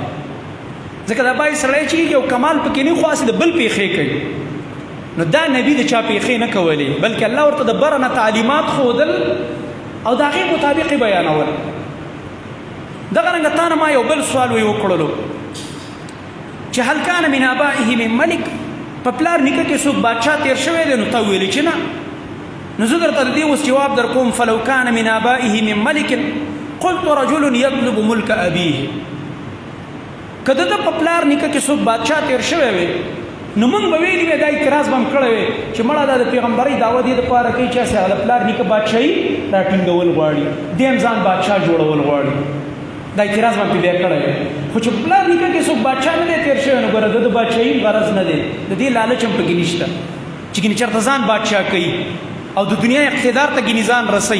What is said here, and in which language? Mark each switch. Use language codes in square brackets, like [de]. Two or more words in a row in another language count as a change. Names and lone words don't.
[ps] ځکه دا باید سړی چې یو کمال پکې نه خو هسې د بل پېښې کوي نو دا نبي د چا پېښې نه کولې بلکې الله ورته د بره نه تعلیمات ښودل او د هغې مطابق یې بیانول. دغه رنګه تا نه ما یو بل سوال وکړلو چې [ar] هل کان من آبائه من ملک [ps] په پلار نیکه کې څوک بادشاه تېر شوی دی نو تا ویلې چې نه. نو زه درته د دې اوس جواب در کوم. [ar] فلو کان من آبائه من ملک قلت رجل يطلب ملک ابيه. [ps] که د ده په پلار نیکه کې څوک بادشاه تېر شوی وی نو موږ به ویلي وی دا اعتراض به هم کړی وی چې مړه دا د پیغمبرۍ دعوه دې دپاره کوي چې هسې هغه د پلار نیکه بادشاهي راټینګول غواړي دې هم ځان بادشاه جوړول غواړي. دا اعتراض به هم پې بیا کړی وی خو چې په پلار نیکه کې څوک بادشاه نه دی تېر شوی نو ګوره د د بادشاهي غرض نه دی د دې لالچ هم پکې نشته چې ګینې چېرته ځان بادشاه کوي او د دنیا اقتدار ته ګینې ځان رسوي.